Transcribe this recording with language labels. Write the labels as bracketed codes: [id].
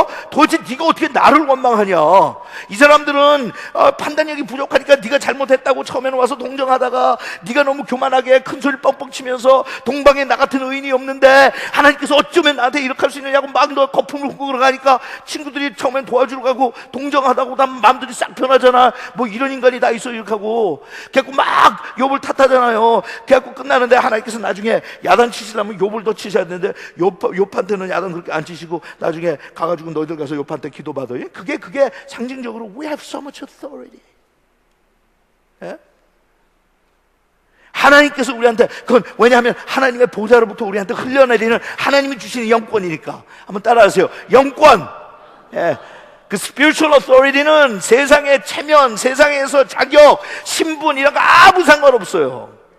[ko] 도대체 네가 어떻게 나를 원망하냐? 이 사람들은 판단력이 부족하니까 네가 잘못했다고 처음에는 와서 동정하다가 네가 너무 교만하게 큰 소리 뻥뻥 치면서 동방에 나 같은 의인이 없는데 하나님께서 어쩌면 나한테 이렇게 할 수 있느냐고 막 너 거품을 붓고 그러가니까 친구들이 처음엔 도와주러 가고 동정하다고 나면 마음들이 싹 변하잖아. 뭐 이런 인간이 다 있어 이렇게 하고 그래갖고 막 욥을 탓하잖아요. 그래갖고 끝나는데 하나님께서 나중에 야단 치시려면 욥을 더 치셔야 되는데 욥한테는 야단 그렇게 안 치시고 나중에 가가지고 너희들 가서 욥한테 기도받아. 그게 상징적으로 [en] we have so much authority. [ko] 하나님께서 우리한테 그건 왜냐하면 하나님의 보좌로부터 우리한테 흘러내리는 하나님이 주시는 영권이니까. 한번 따라하세요. 영권. 그 spiritual authority는 세상의 체면, 세상에서 자격, 신분 이런 거 아무 상관없어요.